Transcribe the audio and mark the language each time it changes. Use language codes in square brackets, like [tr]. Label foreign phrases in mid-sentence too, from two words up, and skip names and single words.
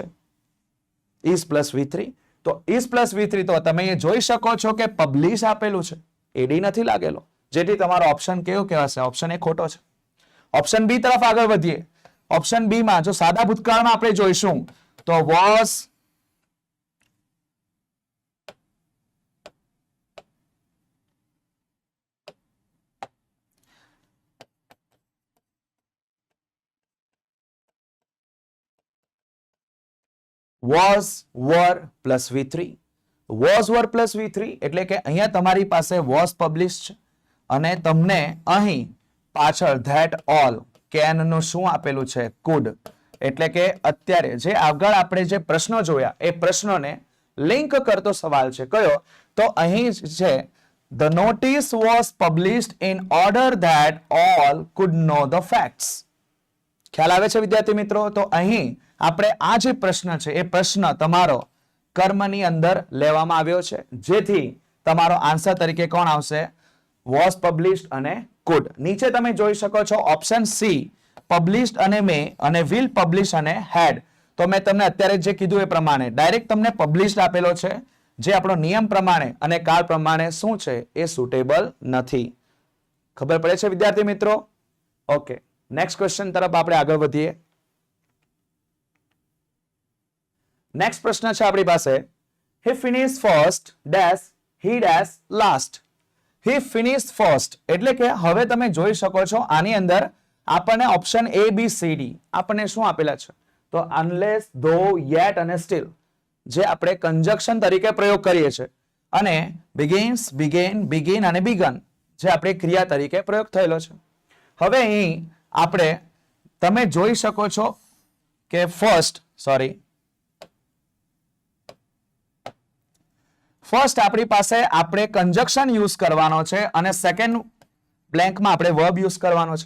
[en] is plus V3. [gu] તો [en] is plus V3 [gu] તો તમે એ જોઈ શકો છો કે પબ્લિશ આપેલું છે, એડી નથી લાગેલો, જેથી તમારો ઓપ્શન કેવો કહેવાશે? ઓપ્શન એ ખોટો છે. ઓપ્શન બી તરફ આગળ વધીએ. ઓપ્શન બી માં જો સાદા ભૂતકાળમાં આપણે જોઈશું તો વોઝ, [en] was, were plus V3. was, were plus V3 [gu] એટલે કે અહીંયા તમારી પાસે [en] was published [gu] છે અને તમને અહીં પાછળ [en] that all can [gu] નું શું આપેલું છે? could. એટલે કે અત્યારે જે આગળ આપણે જે પ્રશ્નો જોયા એ પ્રશ્નોને લિંક કરતો સવાલ છે. કયો? તો અહીં છે [en] the notice was published in order that all could know the facts. [gu] ખ્યાલ આવે છે વિદ્યાર્થી મિત્રો? તો અહીં આપણે આ જે પ્રશ્ન છે એ પ્રશ્ન તમારો કર્મની અંદર લેવામાં આવ્યો છે, જેથી તમારો આન્સર તરીકે કોણ આવશે? [en] was published [gu] અને કુડ. નીચે તમે જોઈ શકો છો ઓપ્શન સી પબ્લિશ્ડ અને મે અને [en] will publish [gu] અને હેડ. તો મેં તમને અત્યારે જે કીધું એ પ્રમાણે ડાયરેક્ટ તમને પબ્લિશ્ડ આપેલો છે, જે આપણો નિયમ પ્રમાણે અને કાળ પ્રમાણે શું છે એ સુટેબલ નથી. ખબર પડે છે વિદ્યાર્થી મિત્રો? ઓકે, [en] next question [gu] તરફ આપણે આગળ વધીએ. નેક્સ્ટ પ્રશ્ન છે આપણી પાસે [en] he finished first dash he dash last. he finished first [gu] એટલે કે હવે તમે જોઈ શકો છો આની અંદર આપણને ઓપ્શન A B C D આપણને શું આપેલા છે? તો [en] unless, though, yet [gu] અને still જે આપણે કંજક્શન તરીકે પ્રયોગ કરીએ છીએ. અને બિગિન્સ, બિગેન, બિગિન અને બિગન જે આપણે ક્રિયા તરીકે પ્રયોગ થયેલો છે. હવે અહીં આપણે તમે જોઈ શકો છો કે ફર્સ્ટ આપણી પાસે આપણે કંજક્શન યુઝ કરવાનો છે અને સેકન્ડ બ્લેન્કમાં આપણે વર્બ યુઝ કરવાનો છે.